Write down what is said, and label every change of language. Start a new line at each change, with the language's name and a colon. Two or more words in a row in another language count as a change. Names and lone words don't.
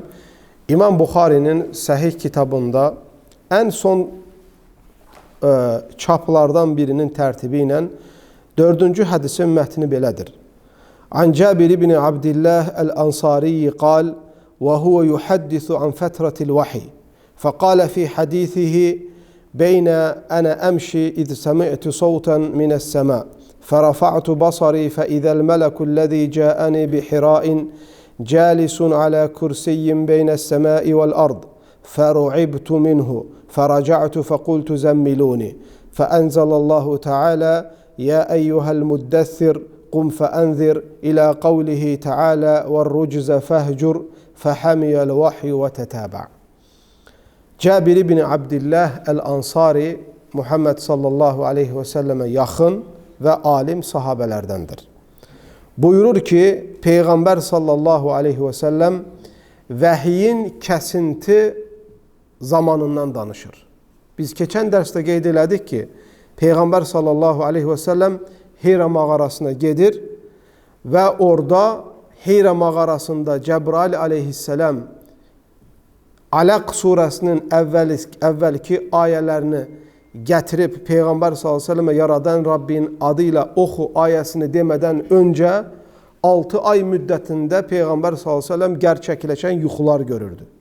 Azerbaijani: İmam Buxarinin Səhih kitabında ən son çaplardan birinin tərtibi ilə 4-cü hədisin mətni belədir.
Arabic: عن جابر بن عبد الله الأنصاري قال وهو يحدث عن فترة الوحي. فقال في حديثه بين أنا أمشي إذ سمعت صوتا من السماء فرفعت بصري فإذا الملك الذي جاءني بحراء جالس على كرسي بين السماء والأرض فرعبت منه فرجعت فقلت زملوني فأنزل الله تعالى يا أيها المدثر قم فأنذر إلى قوله تعالى والرجز فاهجر فحمي الوحي وتتابع.
Azerbaijani: Cabir ibn Abdillah el-Ansari Muhammed
Arabic: صلى الله عليه وسلم
Azerbaijani: yaxın və alim sahabələrdəndir. Buyurur ki, Peyğəmbər
Arabic: صلى الله عليه وسلم
Azerbaijani: vəhiyin kəsinti zamanından danışır. Biz keçən dərsdə qeyd elədik ki, Peyğəmbər
Arabic: صلى الله عليه وسلم
Azerbaijani: Hira mağarasına gedir və orada Hira mağarasında Cəbrail aleyhissələm Aləq surəsinin əvvəlki ayələrini gətirib Peyğəmbər s.ə.və yaradan Rabbin adıyla oxu ayəsini demədən öncə 6 ay müddətində Peyğəmbər s.ə.v gerçəkləşən yuxular görürdü.